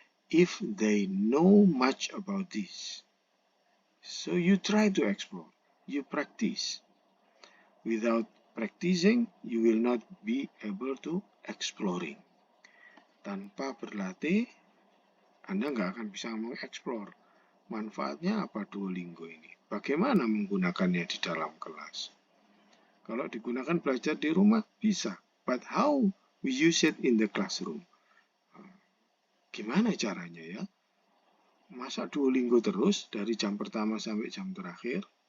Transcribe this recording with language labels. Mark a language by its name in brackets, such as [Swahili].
[English] if they know much about this. So you try to explore, you practice. Without practicing, you will not be able to exploring. [Indonesian] Tanpa berlatih, Anda nggak akan bisa mengeksplor. Manfaatnya apa Duolingo ini? Bagaimana menggunakannya di dalam kelas? Kalau digunakan belajar di rumah, bisa. [English] But how we use it in the classroom? [Indonesian] Gimana caranya ya? Masa Duolingo terus dari jam pertama sampai jam terakhir?